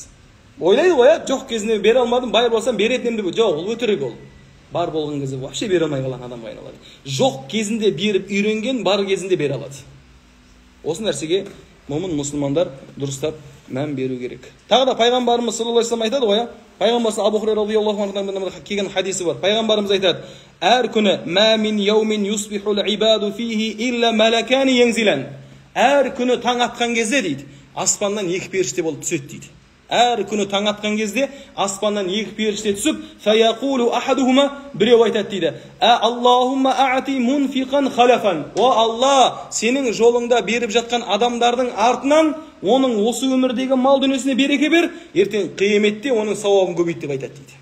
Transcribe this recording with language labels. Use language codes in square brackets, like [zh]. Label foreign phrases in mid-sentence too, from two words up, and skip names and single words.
[kk] Ойлайды ғой, жоқ кезінде бере алмадым, бай болсам беретінім деп. Жоқ, ол өтірік ол. Бар болған кезде вообще бере алмай қалған адамға айналады. Жоқ кезінде беріп үйренген бар кезінде бере алады. Осы нәрсеге момын мұсылмандар дұрыстап мән беру керек. Тағы да пайғамбарымыз [ar] صلى الله عليه وسلم [kk] айтады ғой, пайғамбарымыз Абу Хурайра [ar] رضي الله عنه [kk] келген хадисі бар. Пайғамбарымыз айтады: "Әр күні [ar] ما من يوم يصبح العباد فيه إلا ملكان ينزلان." [kk] Әр күні таң атқан кезде дейді, аспаннан екі періште болып түседі дейді. Әр күні таң атқан кезде аспаннан екі періште түсіп, [ar] فيقول أحدهما, [kk] біреу айтады дейді: [ar] "اللهم أعط منفقا خلفا." [kk] О Алла, сенің жолыңда беріп жатқан адамдардың артынан оның осы өмірдегі мал дүниесіне береке бер, ертең қияметте оның сауабын көбейт деп айтады дейді.